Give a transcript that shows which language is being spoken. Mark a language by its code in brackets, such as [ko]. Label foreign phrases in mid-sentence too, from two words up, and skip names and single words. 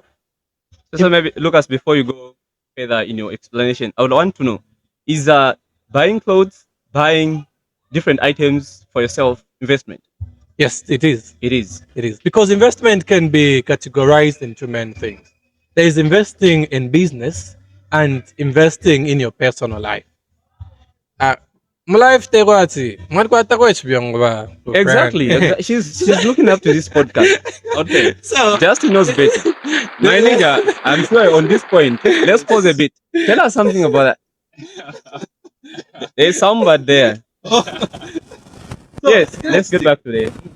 [en] So maybe Lucas, before you go further in your explanation, I would want to know: is buying clothes, buying different items for yourself investment? Yes, it is. It is. It is. Because investment can be categorized into many things. There is investing in business and investing in your personal life. [bem] Uh, [en] my life [bem] tekwati, mwalikwata kwechibiongo ba. [en] Exactly. She's looking up to this podcast. Okay. So Justin knows better. My nigga, I'm sure on this point, let's pause a bit. Tell us something about that. There's somebody there. Yes, let's get back to there.